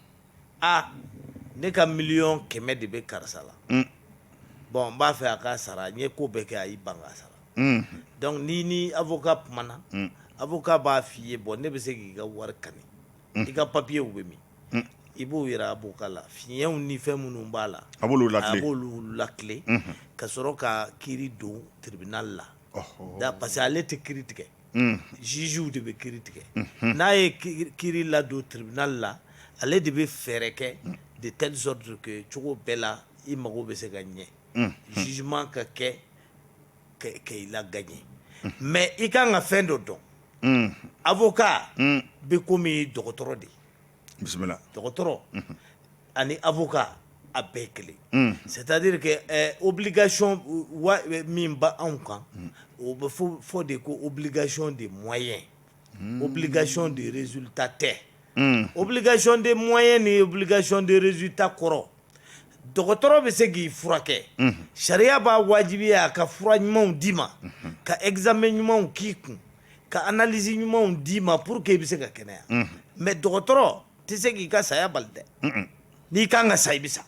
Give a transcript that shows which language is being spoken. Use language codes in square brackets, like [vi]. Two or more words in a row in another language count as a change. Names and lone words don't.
[bm] ne ka 1000000 de bɛ karisa la bon n b'a fɛ a ka sara n ye ko bɛɛ kɛ a y'i ban ka sara donc ni avocat kumana avocat b'a f'i ye bon ne bɛ se k'i ka wari kani i ka papier bɛ min i b'o yira avocat la fiɲɛw ni fɛn minnu b'a la a b'olu lakile ka sɔrɔ ka kiiri don tribunal la parce que ale tɛ kiiri tigɛ jugew de bɛ kiiri tigɛ n'a ye kiiri ladon tribunal la ale de bɛ fɛɛrɛ kɛ [fr] de telle sorte que [bm] cogo bɛɛ la i mago bɛ se ka ɲɛ jugement ka kɛ k'i la gagner mais i kan ka fɛn dɔ dɔn avocat bɛ komi dɔgɔtɔrɔ de bisimila dɔgɔtɔrɔ ani avocat a bɛɛ kelen [fr] c'est à dire que [bm] obligation min ba anw kan o bɛ fɔ de ko [fr] obligation de moyen obligation de résultat [bm] tɛ [fr] obligation de moyen [bm] ni [fr] obligation de résultat [bm] kɔrɔ dɔgɔtɔrɔ bɛ se k'i furakɛ sariya b'a wajibiya a ka fura ɲumanw d'i ma ka examen ɲumanw k'i kun ka analyse ɲumanw d'i ma [fr] pour que [bm] i bɛ se ka kɛnɛya mais dɔgɔtɔrɔ tɛ se k'i ka saya bali dɛ n'i kan ka sa i bɛ sa